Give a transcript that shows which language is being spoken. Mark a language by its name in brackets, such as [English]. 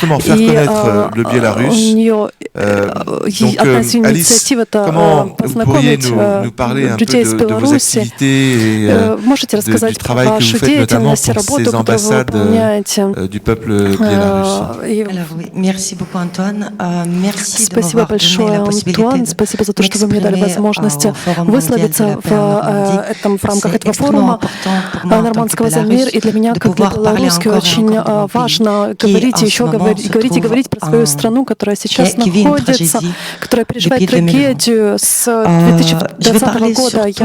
[Russian] И у нее одна из инициатив – это познакомить [French] nous parler un peu de vos activités et du travail que vous faites notamment pour ces ambassades du peuple biélorusse. Alors, oui, merci beaucoup, Антон. Merci de m'avoir donné la possibilité [Russian] спасибо за то, что вы мне дали возможность высказаться в рамках этого форума нормандского за мир. И для меня, как для белоруски, очень важно говорить и еще говорить про свою страну, которая сейчас находится, которая переживает трагедию с 2020 года.